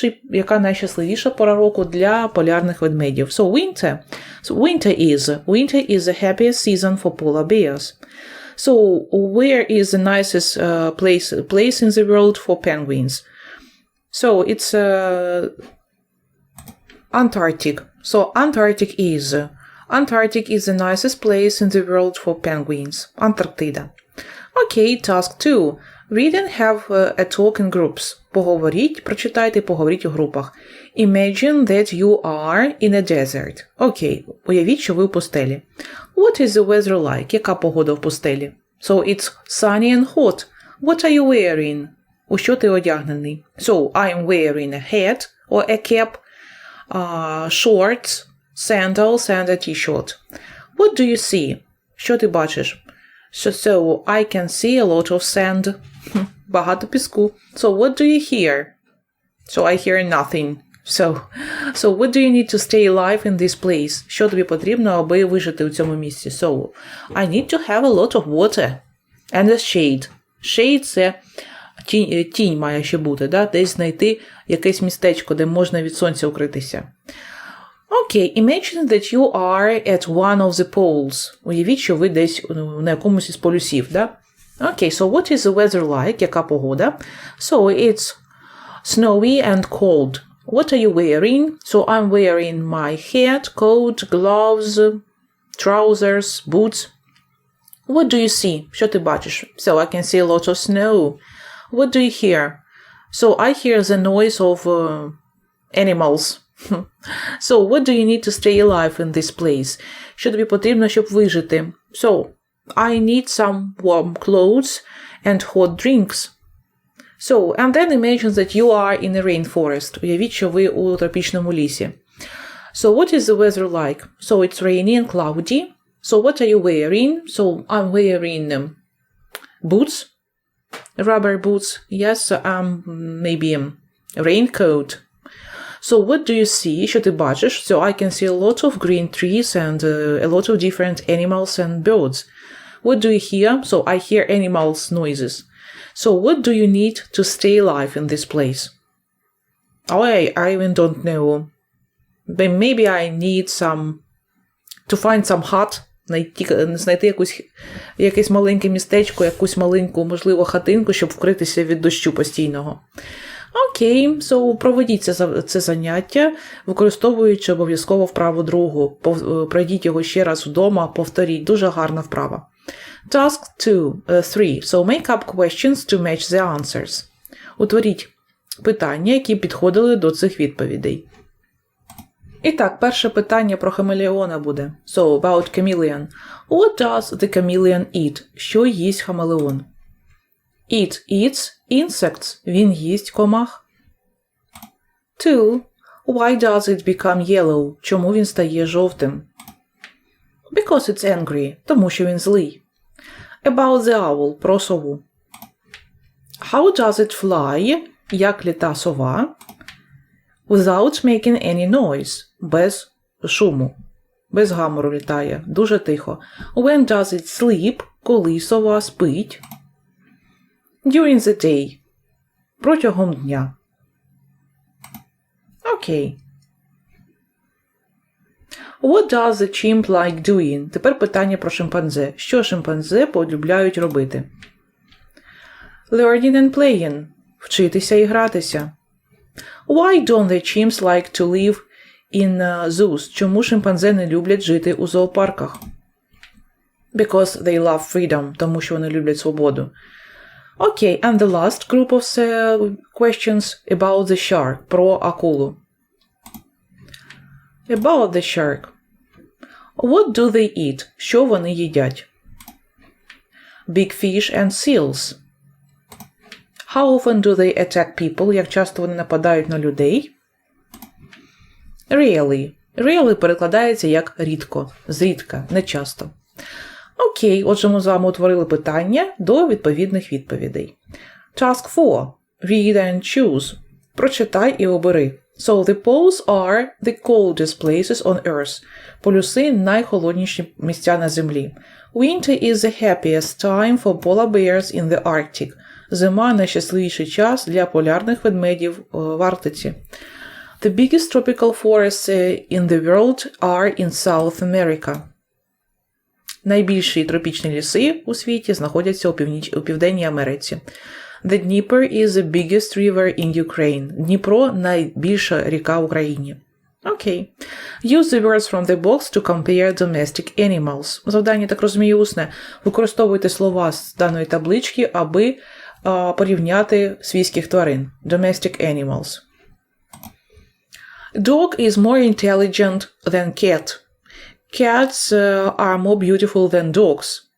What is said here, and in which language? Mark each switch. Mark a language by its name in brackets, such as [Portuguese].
[Ukrainian] Яка найщасливіша пора року для полярних ведмедів? [English] So, winter. So, winter is the happiest season for polar bears. So, where is the nicest place in the world for penguins? So, it's Antarctic. So, Antarctic is the nicest place in the world for penguins. Антарктида. Okay, task 2. Read and have a talk in groups. [Ukrainian] Поговоріть, прочитайте, поговоріть у групах. [English] Imagine that you are in a desert. [Ukrainian] Окей, уявіть, що ви в пустелі. [English] What is the weather like? [Ukrainian] Яка погода в пустелі? [English] So, it's sunny and hot. What are you wearing? [Ukrainian] У що ти одягнений? [English] So, I'm wearing a hat or a cap, shorts, sandals and a t-shirt. What do you see? [Ukrainian] Що ти бачиш? [English] So, I can see a lot of sand. [Ukrainian] Багато піску. [English] So, what do you hear? So, I hear nothing. So, what do you need to stay alive in this place? [Ukrainian] Що тобі потрібно, аби вижити у цьому місці? [English] So, I need to have a lot of water. And a shade. [Ukrainian] Shade – це тінь має ще бути, да? Десь знайти якесь містечко, де можна від сонця укритися. [English] Окей, imagine that you are at one of the poles. [Ukrainian] Уявіть, що ви десь на якомусь із полюсів, да? [English] Окей, so what is the weather like? [Ukrainian] Яка погода? [English] So, it's snowy and cold. What are you wearing? So, I'm wearing my hat, coat, gloves, trousers, boots. What do you see? [Ukrainian] Що ти бачиш? [English] So, I can see a lot of snow. What do you hear? So, I hear the noise of animals. So, what do you need to stay alive in this place? [Ukrainian] Що тобі потрібно, щоб вижити? [English] So, I need some warm clothes and hot drinks. So, and then imagine that you are in a rainforest. Уявіть, що ви у тропічному лісі. So, what is the weather like? So, it's rainy and cloudy. So, what are you wearing? So, I'm wearing boots, rubber boots. Yes, maybe a raincoat. So, what do you see? [Ukrainian] Що ти бачиш? [English] So, I can see a lot of green trees and a lot of different animals and birds. What do you hear? So, I hear animals' noises. So, what do you need to stay alive in this place? Oh, I even don't know. But maybe I need to find some hut. [Ukrainian] Знайти якесь маленьке містечко, якусь маленьку, можливо, хатинку, щоб вкритися від дощу постійного. Окей, so проведіть це заняття, використовуючи обов'язково вправу другу. Пройдіть його ще раз вдома, повторіть. Дуже гарна вправа. [English] Task 3. So make up questions to match the answers. [Ukrainian] Утворіть питання, які підходили до цих відповідей. І так, перше питання про хамелеона буде. [English] So, about chameleon. What does the chameleon eat? [Ukrainian] Що їсть хамелеон? [English] It eats insects. [Ukrainian] Він їсть комах. 2. [English] Why does it become yellow? [Ukrainian] Чому він стає жовтим? [English] Because it's angry. [Ukrainian] Тому що він злий. [English] About the owl. [Ukrainian] Про сову. [English] How does it fly? [Ukrainian] Як літа сова? [English] Without making any noise. [Ukrainian] Без шуму. Без гамору літає. Дуже тихо. [English] When does it sleep? [Ukrainian] Коли сова спить? [English] During the day. [Ukrainian] Протягом дня. Окей. [English] What does the chimp like doing? [Ukrainian] Тепер питання про шимпанзе. Що шимпанзе полюбляють робити? [English] Learning and playing. [Ukrainian] Вчитися і гратися. [English] Why don't the chimps like to live in zoos? [Ukrainian] Чому шимпанзе не люблять жити у зоопарках? [English] Because they love freedom. [Ukrainian] Тому що вони люблять свободу. [English] Окей, and the last group of questions about the shark. [Ukrainian] Про акулу. [English] About the shark. What do they eat? [Ukrainian] Що вони їдять? [English] Big fish and seals. How often do they attack people? [Ukrainian] Як часто вони нападають на людей? [English] Rarely. [Ukrainian] Rarely перекладається як рідко, зрідка, не часто. Окей, отже ми з вами утворили питання до відповідних відповідей. [English] Task 4. Read and choose. [Ukrainian] Прочитай і обери. [English] So the poles are the coldest places on earth. [Ukrainian] Полюси – найхолодніші місця на землі. [English] Winter is the happiest time for polar bears in the Arctic. [Ukrainian] Зима – найщасливіший час для полярних ведмедів в Арктиці. [English] The biggest tropical forests in the world are in South America. [Ukrainian] Найбільші тропічні ліси у світі знаходяться у Південній Америці. [English] The Dnieper is the biggest river in Ukraine. [Ukrainian] Дніпро – найбільша ріка в Україні. Окей. [English] Use the words from the box to compare domestic animals. [Ukrainian] Завдання, так розумію, усне. Використовуйте слова з даної таблички, аби порівняти свійських тварин. [English] Domestic animals. Dog is more intelligent than cat. Cats are more beautiful than dogs.